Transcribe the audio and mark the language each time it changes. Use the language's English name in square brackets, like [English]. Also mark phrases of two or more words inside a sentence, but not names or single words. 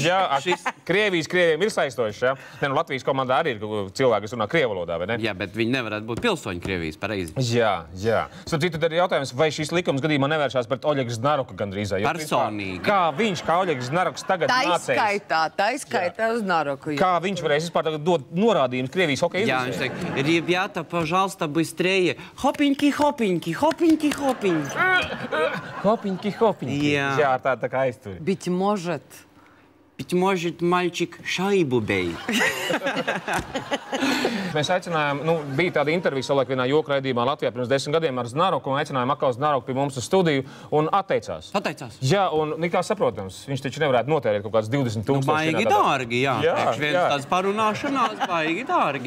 [Latvian] Jā, Krieviem ir saistošs, jā. Ne, nu, Latvijas komandā arī ir cilvēki, kas runā krievu valodā, vai ne? Jā, bet viņi nevarētu būt pilsoņi Krievijas, pareizi. Jā, jā. Starp citu, tad ir jautājums, vai šis likums gadījumā nevēršās pret Oļegs Znaruka gandrīz. Personīgi. Kā viņš, kā Oļegs Znaruks tagad mācēs? Tā izskaitā uz Naruku. Kā viņš varēs vispār tagad dot norādījumus Krievijas hokeja Jā, viņš teikt, [Russian] ребята, пожалуйста, быстрее. Хопеньки, хопеньки, хопеньки, хопеньки. [Latvian] Hopiņki, hopiņki. Jā, tā kā aizturi. [Russian] Быть может. Быть может, мальчик шайбу бей. [Latvian] Mēs aicinājām, bija tāda intervija savulaik vienā joku raidījumā Latvijā pirms 10 gadiem ar Znaruku, un aicinājām atkal Znaruku pie mums uz studiju, un atteicās. Pateicās? Jā, un nekā saprotams, viņš taču nevarētu notērēt kaut kāds 20,000. Baigi dārgi, jā. Priekš viens tāds parunāšanās, baigi dārgi.